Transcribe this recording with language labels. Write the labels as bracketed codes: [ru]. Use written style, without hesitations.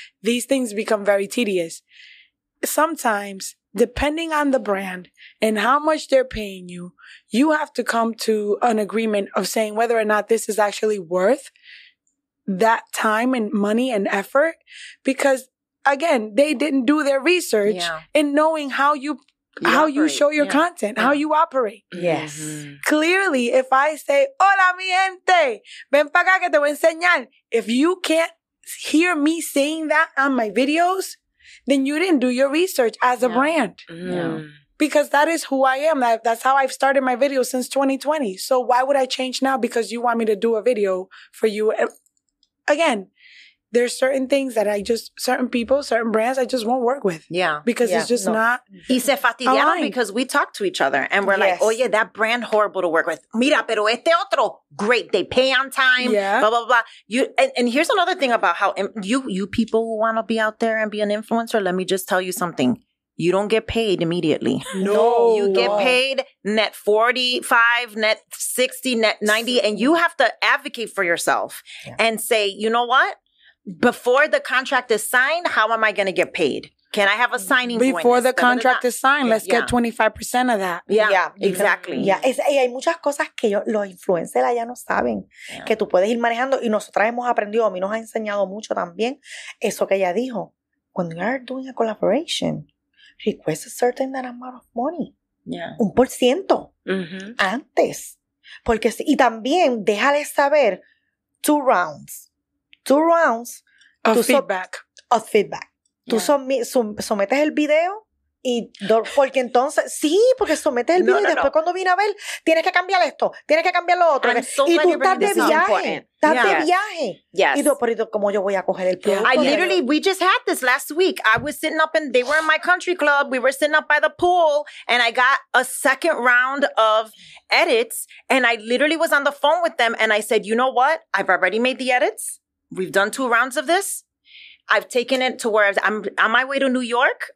[en] These things become very tedious. Sometimes, depending on the brand and how much they're paying you, you have to come to an agreement of saying whether or not this is actually worth that time and money and effort. Because again, they didn't do their research in knowing how you show your content, how you operate. Yes. Clearly, if I say, [es] hola mi gente, ven pa acá que te voy a enseñar. [en] If you can't hear me saying that on my videos, then you didn't do your research as a brand. Because that is who I am. That's how I've started my videos since 2020. So why would I change now because you want me to do a video for you? Again, there's certain things that certain people, certain brands, I just won't work with. Yeah. Because it's just not. [es] Y se fastidiaron [en] because we talk to each other and we're like, oye, that brand horrible to work with. [es] Mira, pero este otro, great. [en] They pay on time. Yeah. Blah, blah, blah. And here's another thing about how you people who want to be out there and be an influencer, let me just tell you something. You don't get paid immediately. No. You get paid net 45, net 60, net 90, and you have to advocate for yourself and say, you know what? Before the contract is signed, how am I going to get paid? Can I have a signing bonus? Before the contract is signed, let's get 25% of that. Yeah, exactly. [es] Y hay muchas cosas que los influencers allá no saben, que tú puedes ir manejando, y nosotras hemos aprendido, a mí nos ha enseñado mucho también, eso que ella dijo. [en] When you are doing a collaboration, request a certain amount of money. Yeah. [es] 1% antes. Porque, y también déjale saber [en] 2 rounds of feedback. [es] Tú sometes el video y porque entonces, porque sometes el video y después cuando viene a ver, tienes que cambiar esto, tienes que cambiar lo otro. Y tú estás de viaje. [en] Yes. [es] Y tú, pero ¿cómo yo voy a coger el producto? [en] We just had this last week. I was sitting up they were in my country club. We were sitting up by the pool and I got a second round of edits and I literally was on the phone with them and I said, you know what? I've already made the edits. We've done 2 rounds of this. I've taken it to where I'm on my way to New York.